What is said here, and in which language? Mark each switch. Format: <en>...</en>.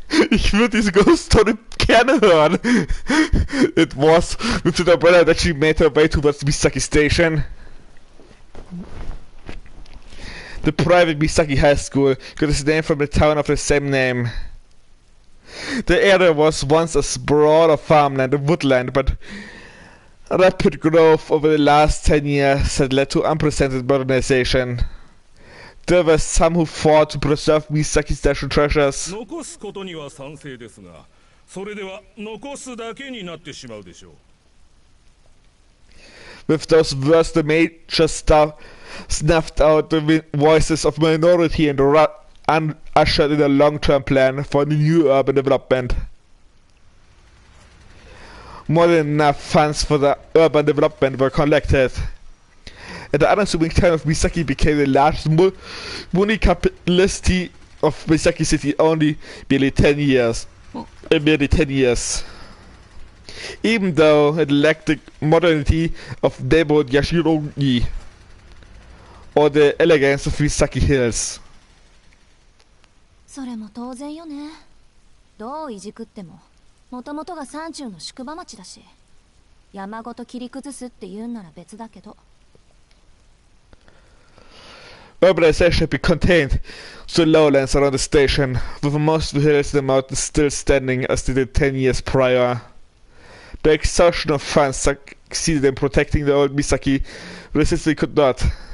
<de>Ich würde diese Ghost Story gerne hören.</de> <en>It was with the umbrella that she made her way towards Misaki Station. The private Misaki High School got its name from the town of the same name. The area was once a sprawl of farmland and woodland, but rapid growth over the last 10 years had led to unprecedented modernization. There were some who fought to preserve Misaki's national treasures.</en> <ja>残すことには賛成ですが、それでは残すだけになってしまうでしょう。</ja> <en>With those words, the major snuffed out the voices of minority and ushered in a long-term plan for the new urban development. More than enough funds for the urban development were collected. And the unassuming town of Misaki became the largest municipality of Misaki City only merely 10 years. Even though it lacked the modernity of neighborhood Yashirogi or the elegance of Misaki Hills.</en> <ja>それも当然よね。どういじくっても、もともとが山中の宿場町だし、山ごと切り崩すって言うんなら別だけど。</ja> <en>Urbanization had been contained to the lowlands around the station, with most of the hills and the mountains still standing as they did 10 years prior. The exhaustion of funds succeeded in protecting the old Misaki, resist it could not.</en>